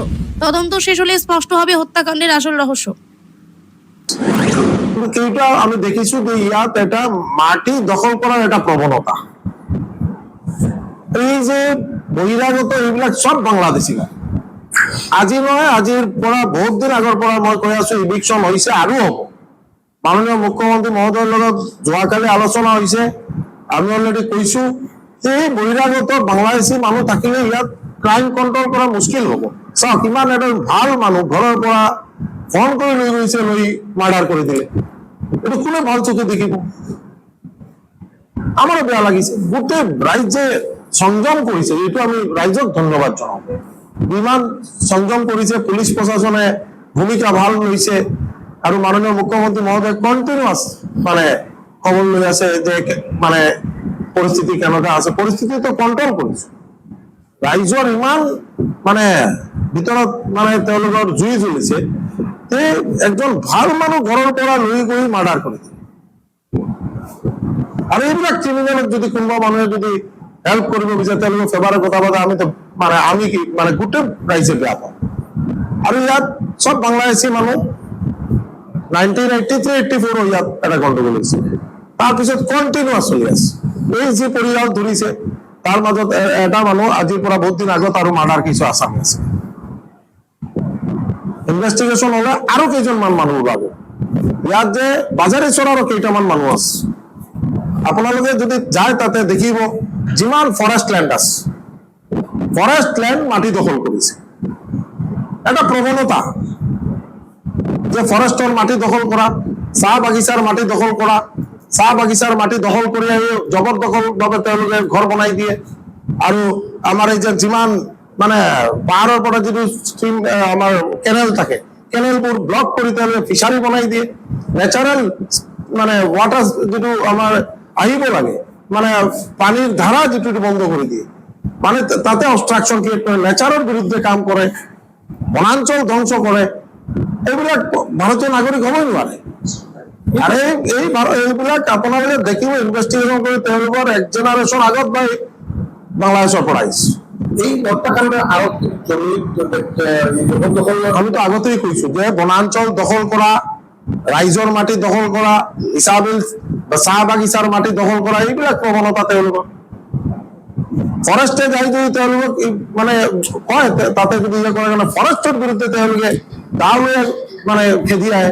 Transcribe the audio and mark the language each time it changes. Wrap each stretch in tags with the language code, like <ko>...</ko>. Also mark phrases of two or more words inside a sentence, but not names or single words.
<bn>তদন্ত শেষ হলে স্পষ্ট হবে হত্যাকাণ্ডের আসল রহস্য। এইটা আমি দেখেছি যে এটা মাটি দখল করার একটা প্রবণতা।</bn> <as>এই যে বহিরাগত এগুলা সব বাংলাদেশিরা, আজি নয়, আজির পড়া বহুত দিন আগর পড়া মই কৈ আছো, ইভিকশন হয়েছে আৰু হব। মাননীয় মুখ্যমন্ত্রী মহোদয়ের লগত যোৱাকালি আলোচনা হয়েছে। আমি অলরেডি কৈছো যে বহিরাগত বাংলাদেশী মানুহ থাকিলে ইয়াত</as> <en>crime control</en> <as>করা মুশকিল হব। চাওক, ইমান এটা ভাল মানুহ ঘৰৰ পৰা ফোন কৰি লৈ গৈছে, লৈ মাৰ্ডাৰ কৰি দিলে। এটা কোনে ভাল চোখে দেখিব? আমারও বেয়া লাগিছে। গোটেই রাজ্যে সংযম করেছে, এইটো আমি রাজ্যক ধন্যবাদ জনাব। বিমান সংযম করেছে, পুলিশ প্রশাসনে ভূমিকা ভাল লৈছে, আৰু মাননীয় মুখ্যমন্ত্রী মহোদয় কন্টিনিউয়াস খবর লৈ আছে যে পরিস্থিতি কেনেকা আছে। পরিস্থিতি তো কন্ট্রোল কৰিছে। ৰাইজৰ ইমান ভিতৰত তেওঁলোকৰ জুই জ্বলিছে যে একজন ভাল মানুহ ঘৰৰ পৰা লৈ গৈ মাৰ্ডাৰ কৰি দিলে। আর এইবিলাক ক্রিমিনালক যদি কোনোবা মানুহে যদি হেল্প কৰিব বিচাৰে, তেওঁলোকৰ ফেভারে কথা পাতে, আমি তো আমি কি গোটেই ৰাইজে বেয়া পাওঁ। আৰু ইয়াত সব বাংলাদেশী মানুহ 1983-84 ইয়াত এটা গণ্ডগোল হৈছিল। তাৰপিছত কন্টিনিউয়াস চলি আছে। এই যে পৰিয়াল ধৰিছে, তাৰ মাজত এটা মানুহ আজিৰ পৰা বহুত দিন আগত আৰু মাৰ্ডাৰ কিছু আসামি আছে। ইনভেস্টিগেশন হলে আৰু কেইজনমান মানুহ ওলাব। ইয়াত যে বাজারে চৰাৰো কেইটামান মানুহ আছে। আপোনালোকে যদি যায় তাতে দেখিব, যিমান</as> <en>forest land</en> <as>আছে,</as> <en>forest land</en> <as>মাটি দখল করেছে। এটা প্রবণতা যে ফরেস্টর মাটি দখল করা, চাহ বাগিচার মাটি দখল করা, চাহ বাগিচার মাটি দখল করে জবরদখল ভাবে তেওঁলোকে ঘর বনাই দিয়ে। আৰু আমাৰ এই যে যিমান পাহাড়ৰ পৰা যিটো স্ট্রিম আমাৰ কেনেল থাকে, কেনেলবোৰ ব্লক কৰি তেওঁলোকে ফিচাৰী বনাই দিয়ে।</as> <en>natural water</en> <as>যিটো আমাৰ আহিব লাগে,</as> <bn>পানির ধারা যেটু বন্ধ করে দিয়ে, তাতে</bn> <en>obstruction create</en> <bn>করে, নেচারের বিরুদ্ধে কাম করে, বনাঞ্চল ধ্বংস করে।</bn> <as>এইবিলাক ভারতীয় নাগরিক হবই নোৱাৰে। আর এইবিলাক আপোনালোকে দেখিব, ইনভেস্টিগেশন করে তেওঁলোকৰ এক জেনারেশন আগত বাংলাদেশের পৰা আহিছে।</as> <bn>এই হত্যাকাণ্ডের</bn> <as>আমি তো আগতেই কৈছো যে বনাঞ্চল দখল করা, ৰাইজৰ মাটি দখল কৰা, ইছাবিল বা চাহ বাগিচাৰ মাটি দখল কৰা, এইবিলাক প্ৰৱণতা তেওঁলোকৰ। ফৰেষ্টে যাই যদি তেওঁলোকক মানে কয় তাতে যদি কৰে কাৰণে ফৰেষ্টৰ বিৰুদ্ধে তেওঁলোকে গাঁৱে মানে খেদি আহে।</as>